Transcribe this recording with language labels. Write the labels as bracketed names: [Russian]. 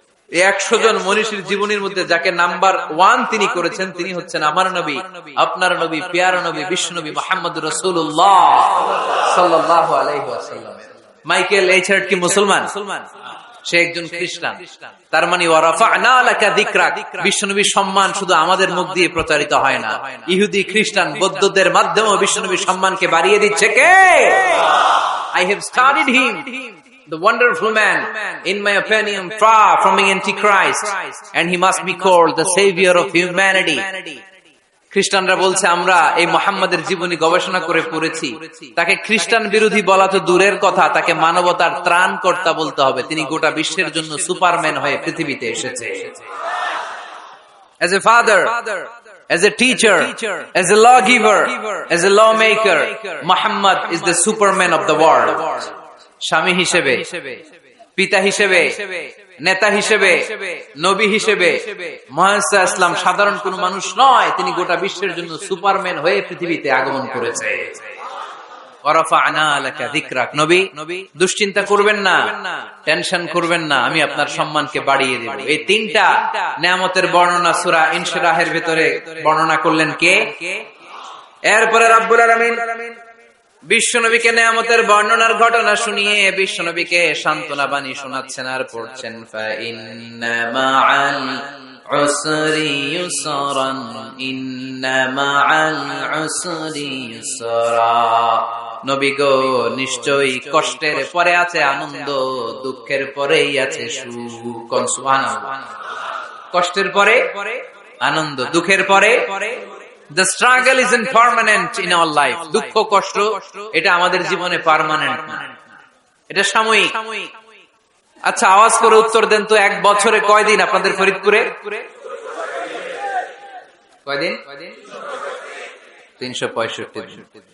[Bangla] এই 100 জন মনীষীর জীবনীর মধ্যে যাকে নাম্বার 1 তিনি করেছেন, তিনি হচ্ছেন আমার নবী, আপনার নবী, প্যারা নবী, বিশ্বনবী মুহাম্মদুর রাসূলুল্লাহ সাল্লাল্লাহু আলাইহি ওয়াসাল্লাম। মাইকেল এইচ হার্ট কি মুসলমান? সে একজন খ্রিস্টান। তার মানে [Arabic] ওয়া রাফা'না লাকা যিকরাক, [Bangla] বিশ্বনবীর সম্মান শুধু আমাদের মুখ দিয়ে প্রচারিত হয় না, ইহুদি, খ্রিস্টান, বৌদ্ধদের মাধ্যমেও বিশ্বনবীর সম্মানকে বাড়িয়ে দিচ্ছে কে? [English] I have studied him, the wonderful man, in my opinion, far from being antichrist, and he must be called the savior of humanity. [Bangla] খ্রিস্টানরা বলছে আমরা এই মুহাম্মাদের জীবনী গবেষণা করে পড়েছি, তাকে খ্রিস্টান বিরোধী বলা তো দূরের কথা, তাকে মানবতার ত্রাণকর্তা বলতে হবে। তিনি গোটা বিশ্বের জন্য সুপারম্যান হয়ে পৃথিবীতে এসেছে। [English] As a father, as a teacher, as a lawgiver, as a lawmaker, Muhammad is the superman of the world. [Bangla] স্বামী হিসেবে, পিতা হিসেবে, নেতা হিসেবে, নবী হিসেবে মুহাম্মদ ইসলাম সাধারণ কোন মানুষ নয়, তিনি গোটা বিশ্বের জন্য সুপারম্যান হয়ে পৃথিবীতে আগমন করেছে। [Arabic] ওয়ারাফা'না লাকা যিকরাক, [Bangla] নবী দুশ্চিন্তা করবেন না, টেনশন করবেন না, আমি আপনার সম্মানকে বাড়িয়ে দেব। এই 3টা নিয়ামতের বর্ণনা সূরা ইনশিরাহের ভিতরে বর্ণনা করলেন কে? এরপরে রাব্বুল আলামিন বিশ্বনবীকে নিয়ামতের বর্ণনার ঘটনা শুনিয়ে বিশ্বনবীকে সান্ত্বনা বাণী শোনাচ্ছেন আর পড়ছেন, [Arabic] ফা ইন্না মা'আল উসরি ইউসরান, ইন্না মা'আল উসরি ইউসরা। [Bangla] নবী গো, নিশ্চয়ই কষ্টের পরে আছে আনন্দ, দুঃখের পরেই আছে সুখ। সুবহানাল্লাহ। কষ্টের পরে আনন্দ, দুঃখের পরে। [English] The struggle isn't permanent in our life. [Bangla] দুঃখ কষ্ট এটা আমাদের জীবনে পার্মানেন্ট না, এটা সাময়িক। আচ্ছা, আওয়াজ করে উত্তর দেন তো, 1 বছরে কয়দিন আপনাদের ফরিদপুরে? কয়দিন? 365 দিন।